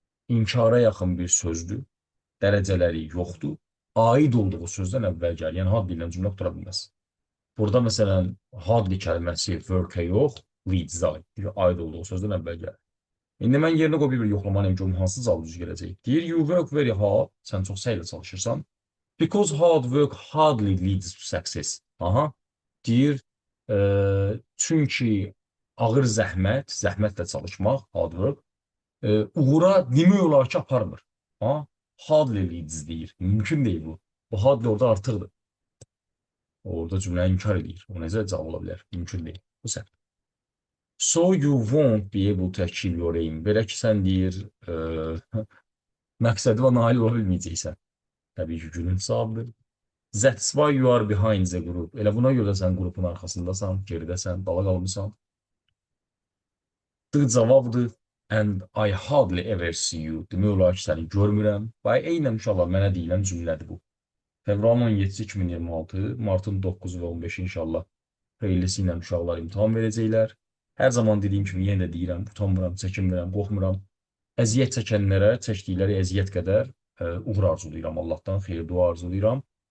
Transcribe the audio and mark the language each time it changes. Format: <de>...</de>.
<az>İnkara yaxın bir sözdür. Dərəcələri yoxdur. Aid olduğu sözdən əvvəl gəlir. Yəni, hadli ilə cümlə qura bilməz. Burada, məsələn, hadli kəlməsi work-ə yox, leads-ə aid olduğu sözdən əvvəl gəlir. İndi mən yerinə qoy bir yoxlamalıyım ki, hansı cavab düz gələcək. Deyir,</az> <en>you work very hard.</en> <az>Sən çox səylə çalışırsan.</az> <en>Because hard work hardly leads to success.</en> <az>Aha. Deyir, çünki ağır zəhmət, zəhmətlə çalışmaq,</az> <en>hard work,</en> <az>uğura demək olar ki, aparmır.</az> <en>Hardly leads</en> <az>deyir. Mümkün deyil bu. Bu hardly orada artıqdır. Orada cümləni inkar edir. O necə cavab ola bilər? Mümkün deyil. Bu səhv.</az> <en>So you won't be able to achieve your aim.</en> <az>Belə ki, sən deyir, məqsədinə nail ola bilməyəcəksən. Təbii ki, günün cavabıdır.</az> <en>That's why you are behind the group.</en> <az>Elə buna görə sən qrupun arxasındasan, geridəsən, dala qalmısan. D cavabdır.</az> <en>And I hardly ever see you.</en> <az>Demək olar ki, səni görmürəm. Bay eynən inşallah mənə deyilən cümlədir bu. Fevralın 17-si 2026, martın 9 və 15 inşallah xeyirlisi ilə uşaqlar imtahan verəcəklər. Hər zaman dediyim kimi yenə də deyirəm, utanmıram, çəkinmirəm, qorxmuram. Əziyyət çəkənlərə çəkdikləri əziyyət qədər uğur arzulayıram Allahdan, xeyir dua arzulayıram.</az>